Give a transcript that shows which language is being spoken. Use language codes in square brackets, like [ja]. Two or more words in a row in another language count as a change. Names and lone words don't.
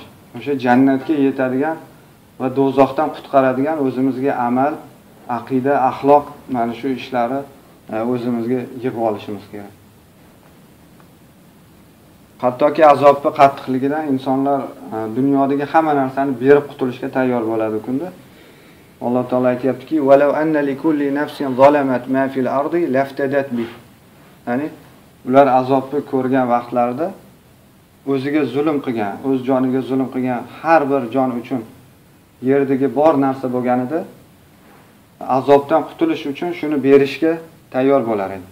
[uz] O'sha jannatga yetadigan va do'zaxdan qutqaradigan o'zimizga amal, aqida, axloq, mana shu ishlarni o'zimizga yig'ib olishimiz kerak. Hattoki azobning qattiqligidan insonlar dunyodagi hamma narsani berib qutulishga tayyor bo'ladi kunda. Alloh taolo aytayaptiki: [ar] "ولو أن لكل نفس ظلمت ما في الأرض لافتدت به." [uz] Ya'ni ular azobni ko'rgan vaqtlarida o'ziga zulm qilgan, o'z joniga zulm qilgan har bir jon uchun yerdagi bor narsa bo'lganida azobdan qutulish uchun shuni berishga tayyor bo'lar edi.